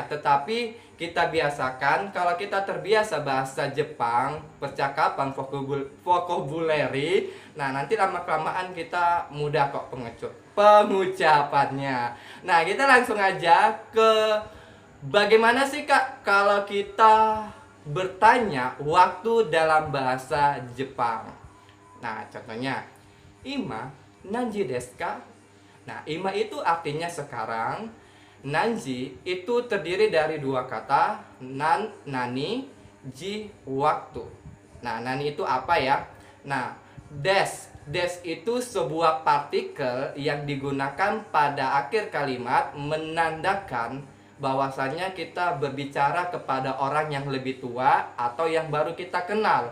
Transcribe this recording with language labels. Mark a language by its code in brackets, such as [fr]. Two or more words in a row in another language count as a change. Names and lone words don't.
[id] Tetapi kita biasakan, kalau kita terbiasa bahasa Jepang, percakapan, vocabulary, nah nanti lama-kelamaan kita mudah kok pengucapannya. Nah, kita langsung aja ke bagaimana sih Kak kalau kita bertanya waktu dalam bahasa Jepang. Nah, contohnya [ja] 今何時ですか? [id] Nah, ima itu artinya sekarang. Nanji itu terdiri dari dua kata, nani, ji, waktu. Nah, nani itu apa ya? Nah, des itu sebuah partikel yang digunakan pada akhir kalimat menandakan bahwasanya kita berbicara kepada orang yang lebih tua atau yang baru kita kenal.